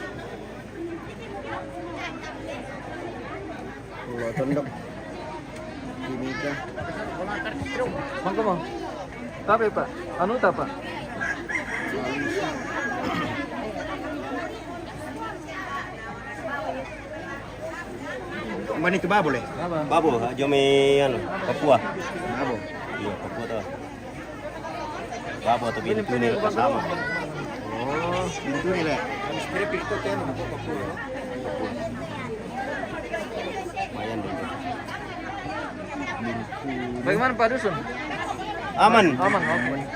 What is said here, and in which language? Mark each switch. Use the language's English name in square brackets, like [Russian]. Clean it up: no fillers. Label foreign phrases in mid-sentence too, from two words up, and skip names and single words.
[Indonesian] Tondok, Timika. Mangko mo. Tapi Pak, anu ta Pak? Mani ke Babol eh? Babo, Jome, ano, Papua. Babol. Iya, Papua to. Babo atau Bintuni kasama. Oh, pintu ni lah. Lumayan dulu. Bagaimana Pak Dusun? Aman. Aman, oke.